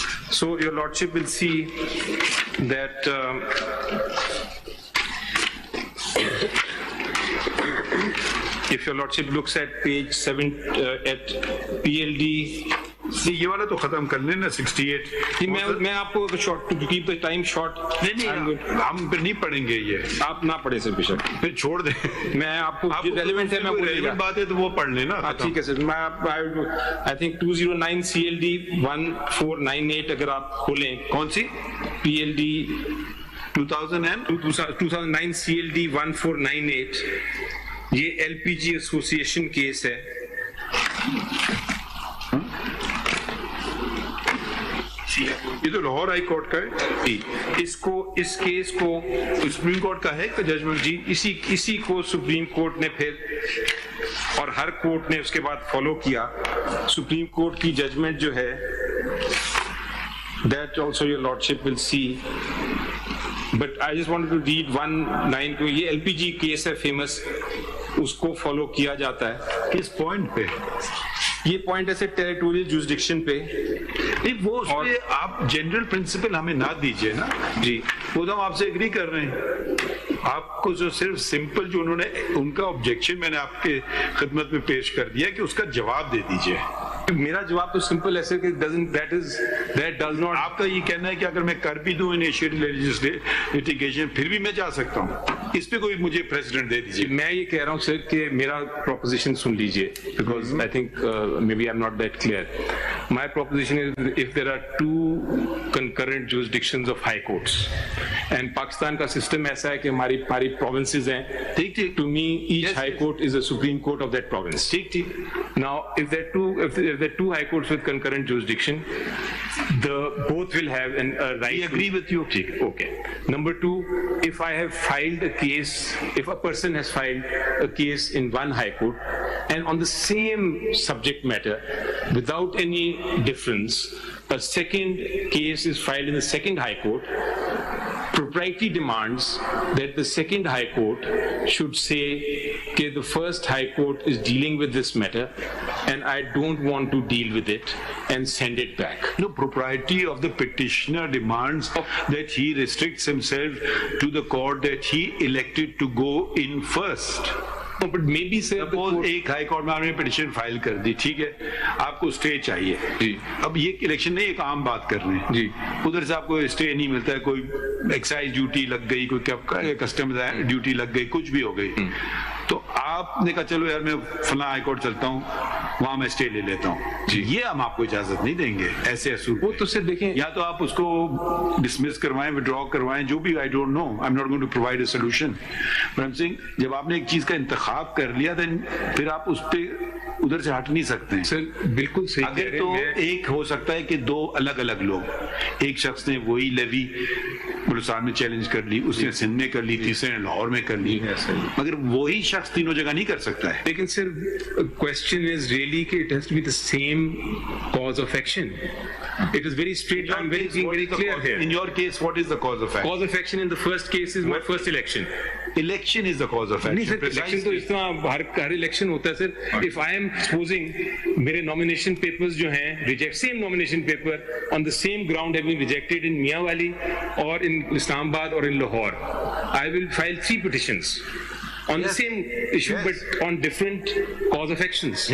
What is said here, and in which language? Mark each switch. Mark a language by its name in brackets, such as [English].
[English] So your lordship will see that if your lordship looks at page 7 at PLD. [Urdu] یہ والا تو ختم کر لیں نا 68. میں آپ کو [English] Short to keep the time short. [Urdu] نہیں ہم پھر نہیں پڑھیں گے یہ. آپ نہ پڑھیں سر بے شک, پھر چھوڑ دیں. میں آپ کو ریلیونٹ ہے, میں ریلیونٹ بات ہے تو وہ پڑھ لیں نا. ٹھیک ہے سر. میں [English] I think [Urdu] 209 CLD 1498 اگر آپ کھولیں. کون سی؟ [English] PLD 2009 CLD 1498. [Urdu] یہ LPG ایسوسیشن کیس ہے. یہ تو لاہور ہائی کورٹ کا ہے. اس کیس کو سپریم کورٹ کا ہے ججمنٹ. جی اسی کو سپریم کورٹ نے پھر اور ہر کورٹ نے اس کے بعد فالو کیا. سپریم کورٹ کی ججمنٹ جو ہے [English] that also your lordship will see, but I just wanted to read one line. [Urdu] یہ LPG کیس ہے فیمس, اس کو فالو کیا جاتا ہے. کس پوائنٹ پہ؟ یہ پوائنٹ ایسے ٹیریٹوریل جوریسڈکشن پہ. وہ اس پہ آپ جنرل پرنسپل ہمیں نہ دیجیے نا. جی وہ تو ہم آپ سے ایگری کر رہے ہیں. آپ کو جو صرف سمپل جو انہوں نے ان کا آبجیکشن میں نے آپ کے خدمت میں پیش کر دیا کہ اس کا جواب دے دیجیے. میرا جواب تو سمپل ایسے کہ [English] that does not. [Urdu] آپ کا یہ کہنا ہے کہ اگر میں کر بھی دوں انیشیٹ لیٹیگیشن پھر بھی میں جا سکتا ہوں. اس پہ کوئی مجھے پریسیڈنٹ دے دیجیے. میں یہ کہہ رہا ہوں سر کہ میرا پروپوزیشن سن لیجیے, [English] because I think maybe I'm not that clear. My proposition is if there are two concurrent jurisdictions of high courts, and [Urdu] Pakistan ka system aisa hai ki hamari provinces hain, [English] to me each high court is a supreme court of that province. Now if there are two high courts with concurrent jurisdiction, both will have a right. I agree with you. Okay. Number two, if I have filed a case, if a person has filed a case in one high court and on the same subject matter without any difference, a second case is filed in the second high court, propriety demands that the second high court should say that the first high court is dealing with this matter and I don't want to deal with it, and send it back. No, propriety of the petitioner demands that he restricts himself to the court that he elected to go in first. No, but maybe say [Urdu] suppose ایک high court میں آپ نے petition file کر دی, ٹھیک ہے, آپ کو stay چاہیے. اب یہ الیکشن نہیں, ایک عام بات کر رہے ہیں. ادھر سے آپ کو اسٹے نہیں ملتا ہے, کوئی ایکسائز ڈیوٹی لگ گئی, کوئی کسٹمز ڈیوٹی لگ گئی, کچھ بھی ہو گئی, تو آپ نے کہا چلو یار میں فلاں ہائی کورٹ چلتا ہوں, وہاں میں اسٹے لے لیتا ہوں. یہ ہم آپ کو اجازت نہیں دیں گے ایسے اصول. وہ تو صرف دیکھیں, یا تو آپ اس کو ڈسمس کروائیں, وڈرا کروائیں, جو بھی, [English] I don't know, I am not going to provide a solution. But I am seeing [Urdu] جب آپ نے ایک چیز کا انتخاب کر لیا دین پھر آپ اس پہ ادھر سے ہٹ نہیں سکتے ہیں. سر بالکل صحیح. اگر تو ایک ہو سکتا ہے کہ دو الگ الگ لوگ, ایک شخص نے وہی لیوی بلوچستان میں چیلنج کر لی, اس نے سندھ میں کر لی, تیسرے نے لاہور میں کر لی, مگر وہی شخص تینوں جگہ نہیں کر سکتا ہے. لیکن سر [English] question is really [Urdu] کہ [English] it has to be the same cause of action. It is very straight. I'm being very clear here. In your case, what is the cause of action? Cause of action in the first case is my first election. Election is the cause of action. [Urdu] نہیں سر, election تو اس طرح ہر election ہوتا ہے سر. [English] If I am supposing [Urdu] میرے [English] nomination papers [Urdu] جو ہیں [English] reject, same nomination paper on the same ground have been rejected in Mian Wali or in Islamabad or in Lahore, I will file 3 petitions on the same issue, but on different cause of actions.